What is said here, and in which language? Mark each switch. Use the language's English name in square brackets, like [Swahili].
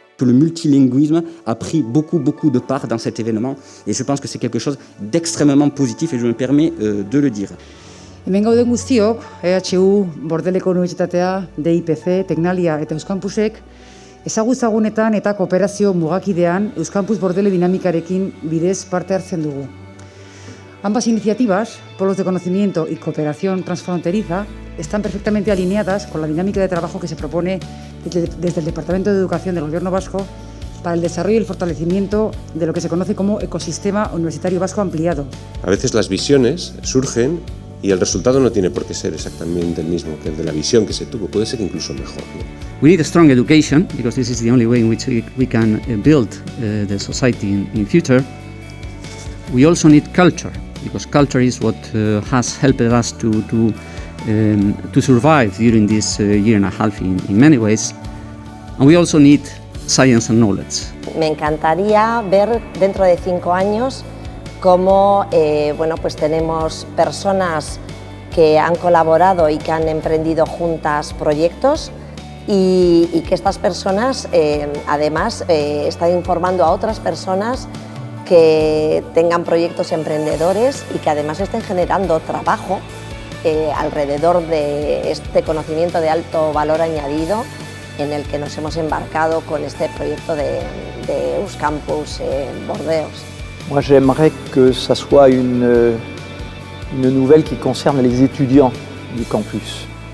[French] Le multilinguisme a pris beaucoup de part dans cet événement et je pense que c'est quelque chose d'extrêmement positif et je me permets de le dire. [Basque] Hemen gauden guztiok, EHU, Bordeleko Unibertsitatea, DIPC, Tecnalia eta Euskampusek ezagutzagunetan eta kooperazio mugakidean Euskampus Bordele dinamikarekin bidez parte hartzen dugu. [Spanish] Ambas iniciativas, polos de conocimiento y cooperación transfronteriza, están perfectamente alineadas con la dinámica de trabajo que se propone desde el Departamento de Educación del Gobierno vasco para el desarrollo y el fortalecimiento de lo que se conoce como ecosistema universitario vasco ampliado. A veces las visiones surgen y el resultado no tiene por qué ser exactamente el mismo que el de la visión que se tuvo, puede ser incluso mejor, ¿no? [English] We need a strong education because this is the only way in which we can build the society in future. We also need culture because culture is what has helped us to survive during this year and a half in many ways. And we also need science and knowledge. [Spanish] Me encantaría ver dentro de 5 años cómo pues tenemos personas que han colaborado y que han emprendido juntas proyectos y que estas personas además están informando a otras personas que tengan proyectos emprendedores y que además estén generando trabajo alrededor de este conocimiento de alto valor añadido en el que nos hemos embarcado con este proyecto de Euskampus Bordeos. [French] Moi, j'aimerais que ça soit une nouvelle qui concerne les étudiants du campus.